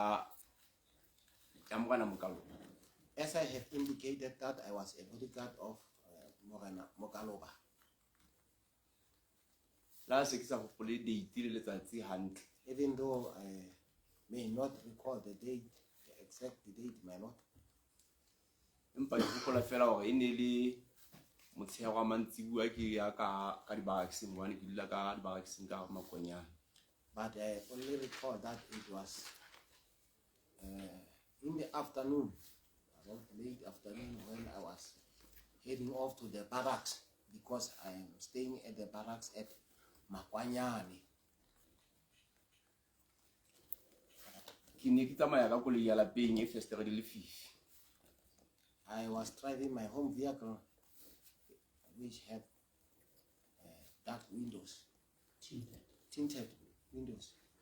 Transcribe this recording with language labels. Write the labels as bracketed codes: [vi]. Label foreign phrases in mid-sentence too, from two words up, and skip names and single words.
[en] As I have indicated that I was a bodyguard of Mokalova. Last example, the details even though I may not recall the date. Exact date, my lord. [st] Empa ke gopola fela gore e ne le motshego wa mantsibuwa ke ya ka dibarakising one ke dula ka dibarakising ka makonyana. [en] But I only recall that it was in the afternoon, around late afternoon, when I was heading off to the barracks because I am staying at the barracks at Makwanyane. I was driving my home vehicle, which had dark windows, tinted windows.